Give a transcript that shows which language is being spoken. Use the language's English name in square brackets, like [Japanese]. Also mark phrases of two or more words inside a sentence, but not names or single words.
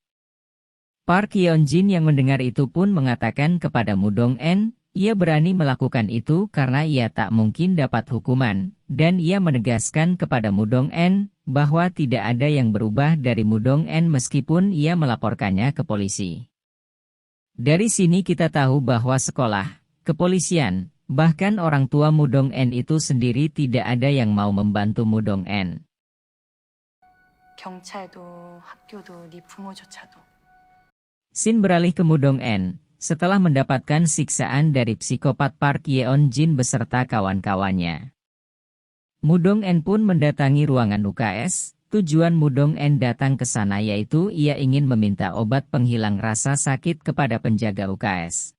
[Indonesian] Park Hyung-jin yang mendengar itu pun mengatakan kepada Mu Dong-en, ia berani melakukan itu karena ia tak mungkin dapat hukuman, dan ia menegaskan kepada Mu Dong-en bahwa tidak ada yang berubah dari Mu Dong-en meskipun ia melaporkannya ke polisi. Dari sini kita tahu bahwa sekolah, kepolisian, bahkan orang tua Mu Dong-en itu sendiri tidak ada yang mau membantu Mu Dong-en. [Korean] 경찰도 학교도 네 부모조차도. [Indonesian] Sin beralih ke Mu Dong-en. Setelah mendapatkan siksaan dari psikopat Park Hyung-jin beserta kawan-kawannya. Mu Dong-en pun mendatangi ruangan UKS. Tujuan Mu Dong-en datang ke sana yaitu ia ingin meminta obat penghilang rasa sakit kepada penjaga UKS.